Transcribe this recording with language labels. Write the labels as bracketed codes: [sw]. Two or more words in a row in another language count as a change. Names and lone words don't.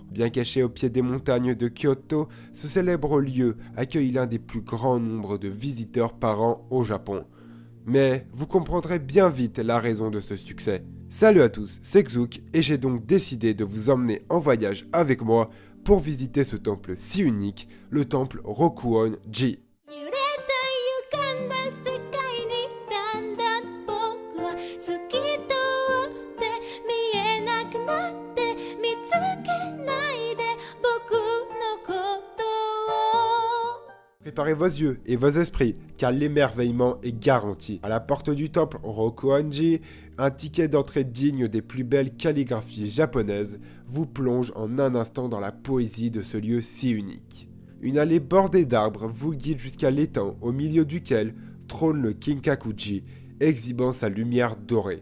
[fr] Bien caché au pied des montagnes de Kyoto, ce célèbre lieu accueille l'un des plus grands nombres de visiteurs par an au Japon. Mais vous comprendrez bien vite la raison de ce succès. Salut à tous, c'est Xook et j'ai donc décidé de vous emmener en voyage avec moi pour visiter ce temple si unique, le temple Rokuon-ji. [ja] 揺れた歪んだ世界にだんだん僕は透き通って見えなくなって見つけないで僕のことを [fr] Préparez vos yeux et vos esprits, car l'émerveillement est garanti. À la porte du temple Rokuon-ji, un ticket d'entrée digne des plus belles calligraphies japonaises vous plonge en un instant dans la poésie de ce lieu si unique. Une allée bordée d'arbres vous guide jusqu'à l'étang au milieu duquel trône le Kinkakuji, exhibant sa lumière dorée.